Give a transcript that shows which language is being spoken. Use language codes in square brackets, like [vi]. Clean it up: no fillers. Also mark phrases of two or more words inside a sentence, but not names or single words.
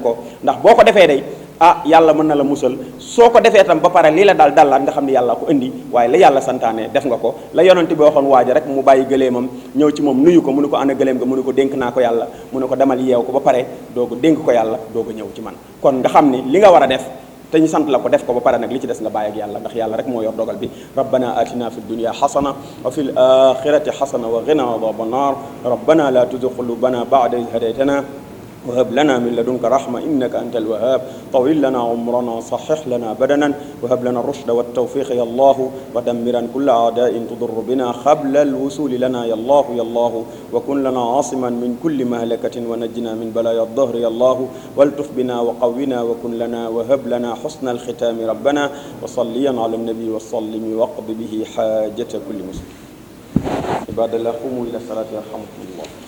[wo] ko ndax boo ko defee day yàlla mën na la musal soo ko defee tam ba pare lii la daal dallaat nga xam ne yàlla ko indi waaye la yàlla santaane def nga ko la yonent bi waxoon waaja rek mu bàyyi gëleemam ñëw ci moom nuyu ko mu ne ko ana gëleem nga mu ne ko dénk naa ko yàlla mu ne ko demal yeew ko ba pare dooga dénk ko yàlla dooga ñëw ci man kon nga xam ni li nga war a def te ñu sant la ko def ko ba pare nag li ci des nga bàyyi ak yàlla ndax yàlla rek moo yor dogal bi [ar] ربنا آتنا في الدنيا حسنة وفي الآخرة حسنة وقنا عذاب النار ربنا لا تزغ قلوبنا بعد إذ هديتنا وهب لنا من لدنك رحمة إنك أنت الوهاب طويل لنا عمرنا صحح لنا بدنا وهب لنا الرشد والتوفيق يا الله ودمرا كل أعداء تضر بنا قبل الوصول لنا يا الله يا الله وكن لنا عاصما من كل مهلكة ونجنا من بلايا الظهر يا الله والتف بنا وقونا وكن لنا وهب لنا حسن الختام ربنا وصليا على النبي وسلم واقض به حاجة كل مسلم عباد الله قوموا إلى الصلاة يرحمكم الله